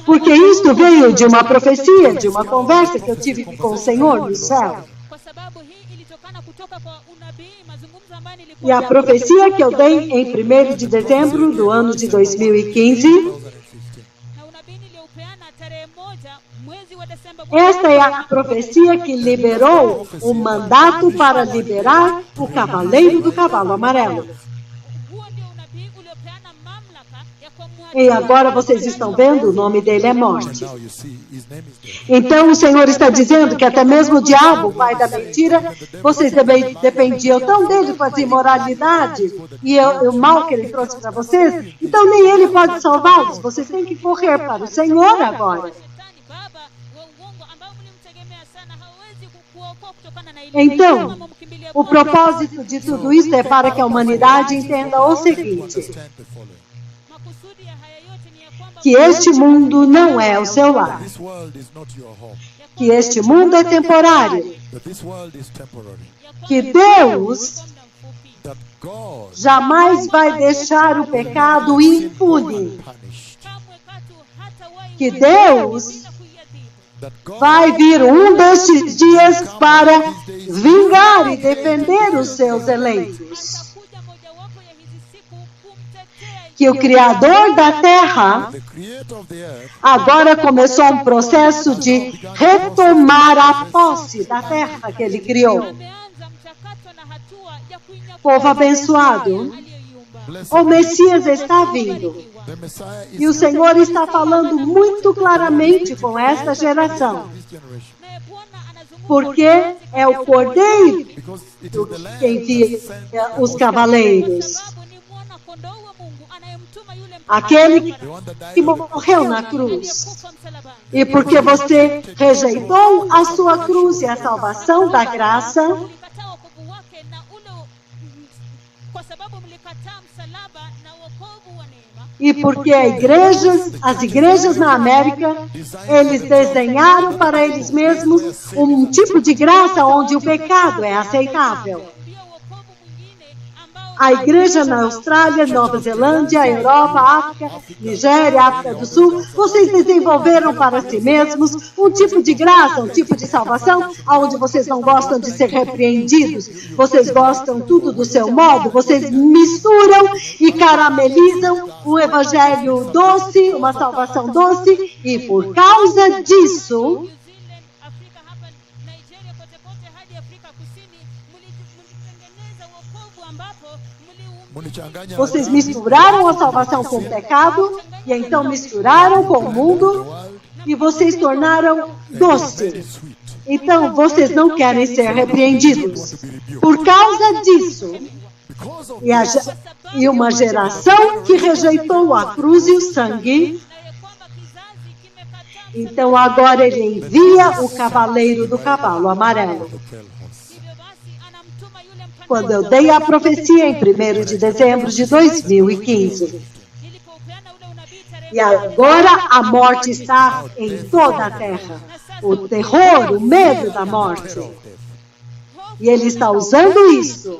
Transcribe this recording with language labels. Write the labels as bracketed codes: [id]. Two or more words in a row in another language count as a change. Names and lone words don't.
[pt] Porque isto veio de uma profecia, de uma conversa que eu tive com o Senhor no céu. [sw] kwa sababu hii ilitokana kutoka kwa unabii, mazungumzo ambayo [pt] E [sw] nilikuwa [pt] a profecia que eu dei em 1º de dezembro do ano de 2015, 2015. [sw] na unabii niliopeana tarehe 1 mwezi wa Desemba. [pt] esta é a profecia que liberou o mandato para liberar o cavaleiro do cavalo amarelo. [sw] Huo ndio unabii uliopeana mamlaka ya [pt] E agora vocês estão vendo, o nome dele é morte. [en] Now you see, his name is death. [pt] Então o Senhor está dizendo que até mesmo o diabo, o pai da mentira, vocês dependiam tão dele com as imoralidades e o mal que ele trouxe para vocês, então nem ele pode salvá-los. Vocês têm que correr para o Senhor agora. [sw] Shetani baba wa uongo ambao mlimtegemea sana hawezi kukuokoa kutokana na ile. [pt] Então, o propósito de tudo isso é para que a humanidade entenda o seguinte, [en] Understand the following. [sw] Makusudi ya haya yote ni ya kwamba [pt] que este mundo não é o seu lar, [en] This world is not your home. [pt] que este mundo é temporário, [en] That this world is temporary. [pt] que Deus [sw] kwa muda mfupi [en] That God [pt] jamais vai deixar o pecado impune, [en] punished. [sw] kamwe katu hatawahi [pt] que Deus [sw] bila kuiadhibu. [en] That God [pt] vai vir destes dias para vingar e defender os seus eleitos. [sw] Atakuja mojawapo ya hizi siku kumtetea [pt] Que o Criador da Terra [en] the creator of the earth [pt] agora começou um processo de retomar a posse da terra que ele criou. [sw] ameanza mchakato na hatua ya kuinyakua [pt] Povo abençoado, [sw] aliyeiumba. [en] blessed. [pt] o Messias está vindo. [en] The Messiah is [pt] E o Senhor está falando muito claramente com esta geração, [en] this generation. [sw] Naye Bwana anazungumza [pt] porque é o Cordeiro [en] Because it is the Lamb [pt] que envia [en] that sent [pt] os cavaleiros, [sw] sababu ni mwana kondoo wa Mungu anayemtuma yule [pt] aquele [en] the one that died [pt] que [en] on the cross. [pt] morreu na cruz. [sw] aliyekufa msalabani. [pt] E porque você rejeitou a sua cruz e a salvação da graça, [sw] Mlikataa wokovu wake na ule kwa sababu mlikataa msalaba na wokovu wa neema. [pt] e porque as igrejas na América, eles desenharam para eles mesmos um tipo de graça onde o pecado é aceitável. [sw] Ndio wokovu mwingine ambao [pt] A igreja na Austrália, Nova Zelândia, Europa, África, Nigéria, África do Sul, vocês desenvolveram para si mesmos um tipo de graça, um tipo de salvação, onde vocês não gostam de ser repreendidos, vocês gostam tudo do seu modo, vocês misturam e caramelizam um evangelho doce, uma salvação doce, e por causa disso, New Zealand, [sw] Afrika hapa Nigeria, kote kote hadi Afrika Kusini, mlitengeneza wokovu ambapo Mulichanganya [pt] vocês misturaram a salvação com o pecado, e então misturaram com o mundo, e vocês tornaram doce. [en] sweet. [pt] Então, vocês não querem ser repreendidos. Por causa disso, [en] because of [pt] E uma geração que rejeitou a cruz e o sangue. [sw] na ya kwamba kizazi kimekataa. [pt] Então agora ele envia o cavaleiro do cavalo amarelo. [en] the pale horse. [sw] Hivyo basi anamtuma yule [pt] Quando eu [sw] mpandaji. [pt] dei a profecia em 1º de dezembro de 2015. [sw] Nilipoupeana ule unabii tarehe [pt] E agora a morte está em toda a terra. O terror, o medo da morte. E ele está usando isso